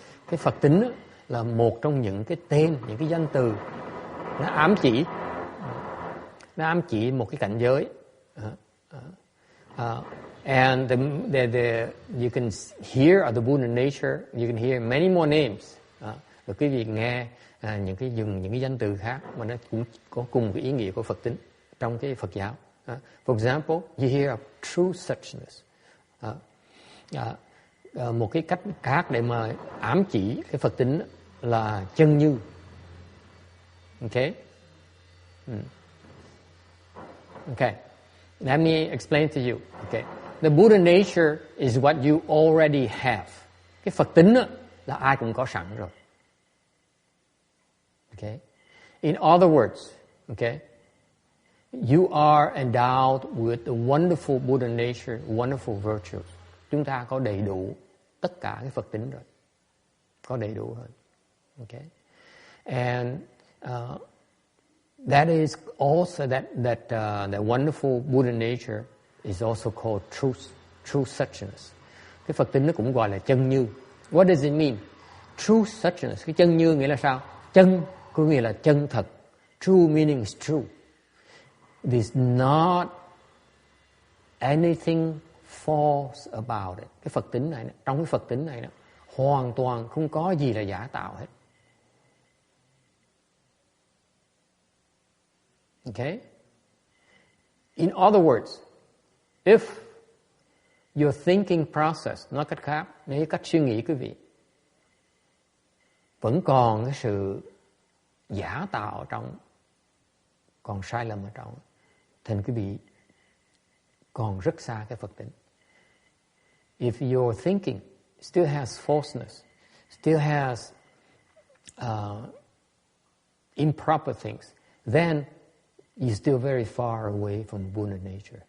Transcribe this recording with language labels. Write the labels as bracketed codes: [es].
[vi] Cái Phật tính là một trong những cái tên, những cái danh từ nó ám chỉ một cái cảnh giới. [en] And you can hear of the Buddha nature, you can hear many more names. [vi] Và quý vị nghe những cái danh từ khác mà nó cũng có cùng cái ý nghĩa của Phật tính trong cái Phật giáo. [en] For example, you hear of true suchness. [vi] Một cái cách khác để mà ám chỉ cái Phật tính là chân như. [en] Okay? Okay. Let me explain to you. Okay. The Buddha nature is what you already have. [vi] Cái Phật tính là ai cũng có sẵn rồi. [en] Okay. In other words, okay, you are endowed with the wonderful Buddha nature, wonderful virtues. [vi] Chúng ta có đầy đủ tất cả cái Phật tính rồi. Có đầy đủ hơn. Okay. [en] And that is also that wonderful Buddha nature is also called true suchness. [vi] Cái Phật tính nó cũng gọi là chân như. [en] What does it mean? True suchness. [vi] Cái chân như nghĩa là sao? Chân có nghĩa là chân thật. [en] True meaning is true. There's not anything false about it. [vi] Cái Phật tính này, trong cái Phật tính này hoàn toàn không có gì là giả tạo hết. [en] Okay? In other words, if your thinking process, [vi] nói cách khác, nếu cách suy nghĩ quý vị vẫn còn cái sự giả tạo ở trong, còn sai lầm ở trong, thì quý vị còn rất xa cái Phật tính. [en] If your thinking still has falseness, still has improper things, then you're still very far away from Buddha nature.